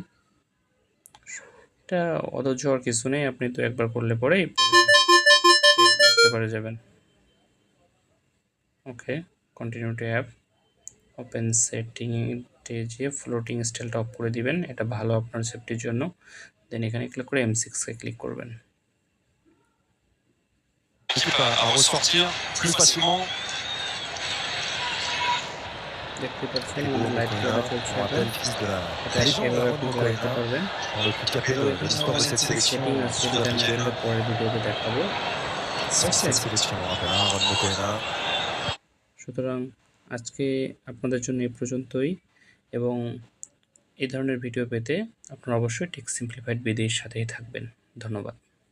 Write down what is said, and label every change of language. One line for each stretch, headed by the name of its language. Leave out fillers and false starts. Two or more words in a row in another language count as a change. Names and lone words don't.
Bangla: এটা অধৈর্য হওয়ার কিছু নেই, আপনি তো একবার করলে পরেই বুঝতে পারে যাবেন। ওকে,
English: continue to app, open setting
Bangla: যেয়ে
English: floating style
Bangla: অফ করে দিবেন, এটা ভালো আপনার সেফটির জন্য। দেন এখানে ক্লিক করে M6-এ ক্লিক করবেন।
French: à ressortir plus facilement.
Bangla: দেখতে পাচ্ছেন আমাদের লাইভ খেলাটা চলছে
French: On
Bangla: এখন।
French: rappelle fils de la
Bangla: এটা
French: légende
Bangla: এভাবে
French: Ramon
Bangla: আপনি করে রাখতে
French: Mokoena,
Bangla: পারবেন।
French: dans le plus capé de l'histoire de cette sélection
Bangla: সেটিং আছে, যেটা আমি
French: sud-africaine.
Bangla: আপনাদের পরের ভিডিওতে দেখাবো।
French: Sans cette sélection, on rappelle, hein, Ramon Mokoena.
Bangla: সুতরাং আজকে আপনাদের জন্য এই পর্যন্তই, এবং এই ধরনের ভিডিও পেতে আপনারা অবশ্যই টেক সিম্পলিফাইড বিডির সাথেই থাকবেন। ধন্যবাদ।